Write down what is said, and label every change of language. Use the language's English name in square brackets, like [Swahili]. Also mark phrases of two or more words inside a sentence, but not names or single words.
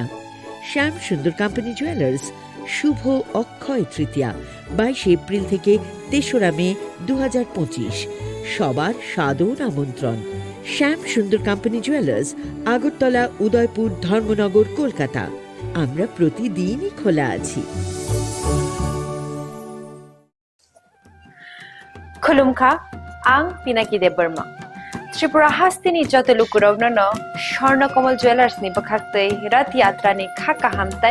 [Bangla] শ্যামসুন্দর কোম্পানি জুয়েলার্স শুভ অক্ষয় তৃতীয়া 22 এপ্রিল থেকে 3রা মে 2025। সবার সাদর আমন্ত্রণ। শ্যামসুন্দর কোম্পানি জুয়েলার্স, আগরতলা, উদয়পুর, ধর্মনগর, কলকাতা। আমরা প্রতিদিনই খোলা আছি। [Kok Borok] खुलुमखा आं पिनाकी देबबर्मा त्रिपुरा हास्तिनि जत लुकुरावनो स्वर्णकमल ज्वेलार्स नि बखाक्तै रथ यात्रा नि खाका हामताय